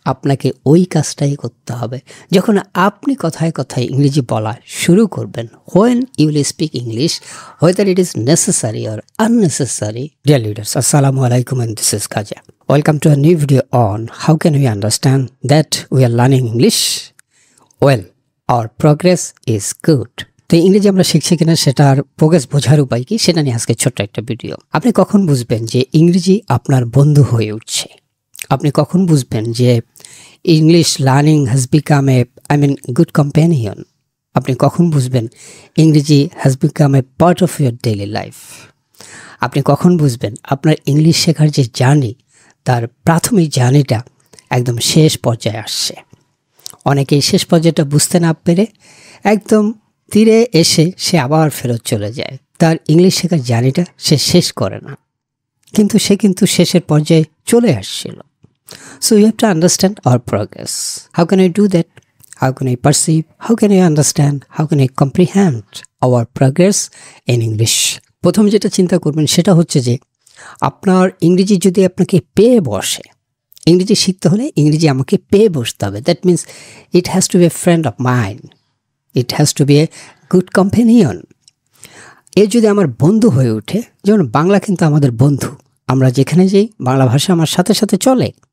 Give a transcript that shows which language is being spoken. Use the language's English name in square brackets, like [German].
[Bangla] আপনাকে ওই কাজটাই করতে হবে যখন আপনি কথায় কথায় ইংরেজি বলা শুরু করবেন। [English] when you will speak English, whether it is necessary or unnecessary. Dear leaders, Assalamu alaikum, and this is Khaja. Welcome to a new video on how can we understand that we are learning English well, our progress is good. [Bangla] তো ইংরেজি আমরা শিখছি কিনা সেটার progress বোঝার উপায় কি সেটা নিয়ে আজকে ছোট্ট একটা ভিডিও। আপনি কখন বুঝবেন যে ইংরেজি আপনার বন্ধু হয়ে উঠছে? আপনি কখন বুঝবেন যে [English] English learning has become good companion? [Bangla] আপনি কখন বুঝবেন ইংরেজি [English] Has become part of your daily life? [Bangla] আপনি কখন বুঝবেন আপনার ইংলিশ শেখার যে জার্নি, তার প্রাথমিক জার্নিটা একদম শেষ পর্যায়ে আসছে? অনেকেই শেষ পর্যায়টা বুঝতে না পেরে একদম তীরে এসে সে আবার ফেরত চলে যায়। তার ইংলিশ শেখার জার্নিটা সে শেষ করে না, কিন্তু সে শেষের পর্যায়ে চলে আসছিল। [English] So you have to understand our progress. How can I do that? How can I perceive? How can I understand? How can I comprehend our progress in English? [Bangla] প্রথম যেটা চিন্তা করবেন সেটা হচ্ছে যে আপনার ইংরেজি যদি আপনাকে পেয়ে বসে, ইংরেজি শিখতে হলে ইংরেজি আমাকে পেয়ে বসতে হবে। [English] That means it has to be a friend of mind, it has to be a good companion. [Bangla] এ যদি আমার বন্ধু হয়ে ওঠে, যেমন বাংলা কিন্তু আমাদের বন্ধু, আমরা যেখানে যাই বাংলা ভাষা আমার সাথে সাথে চলে।